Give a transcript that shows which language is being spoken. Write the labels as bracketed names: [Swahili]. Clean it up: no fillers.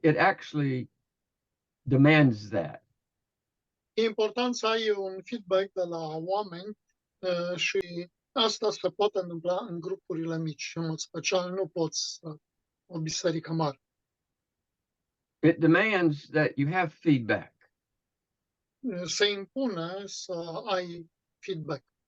[English] It actually demands that. [Romanian] E important să ai un feedback de la oameni și asta se poate întâmpla în grupurile mici. În mod special, nu poți o biserică mare. [English] It demands that you have feedback. [Romanian] Se impune să ai feedback.